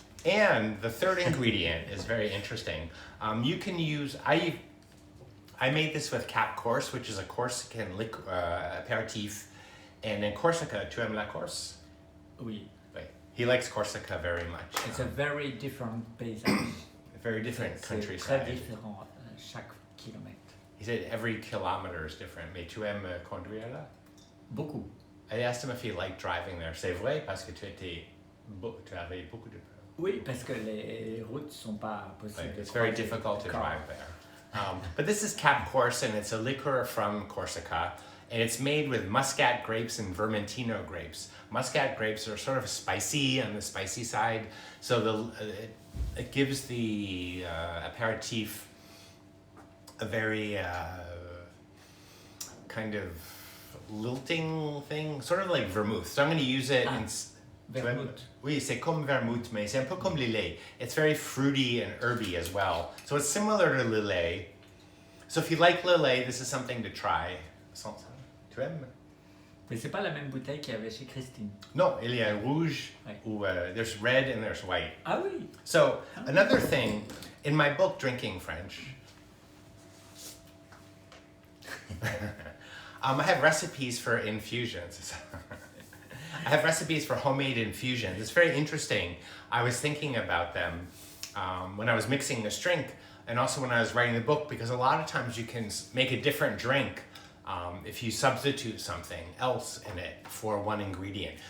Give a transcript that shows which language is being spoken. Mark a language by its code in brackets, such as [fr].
[en] And the third ingredient is very interesting. You can use, I made this with Cap Corse, which is a Corsican apéritif. And in Corsica, [fr] tu aimes la Corse? Oui. [en] Right. He likes Corsica very much. It's a very different paysage. Very different [fr] C'est [en] countryside. [fr] très différent chaque kilomètre. [en] He said every kilometer is different. [fr] Mais tu aimes conduire là? Beaucoup. [en] I asked him if he liked driving there. [fr] C'est vrai parce que tu avais beaucoup de peur. Oui, parce que les routes sont pas possibles. [en] Right. It's very difficult to drive there. But this is Cap Corse, and it's a liqueur from Corsica. And it's made with muscat grapes and vermentino grapes. Muscat grapes are sort of spicy on the spicy side. So it gives the apéritif a very kind of lilting thing, sort of like vermouth. So I'm going to use it in... Vermouth. [fr] Oui, c'est comme vermouth, mais c'est un peu comme lillet. [en] It's very fruity and herby as well. So it's similar to lillet. So if you like lillet, this is something to try. [fr] Tu aimes? Mais c'est pas la même bouteille qu'il y avait chez Christine. No, il y a rouge, Ouais. [en] ou, there's red and there's white. [fr] Ah oui. [en] So another thing, in my book, Drinking French, I have recipes for infusions. I have recipes for homemade infusions. It's very interesting. I was thinking about them when I was mixing this drink and also when I was writing the book, because a lot of times you can make a different drink if you substitute something else in it for one ingredient.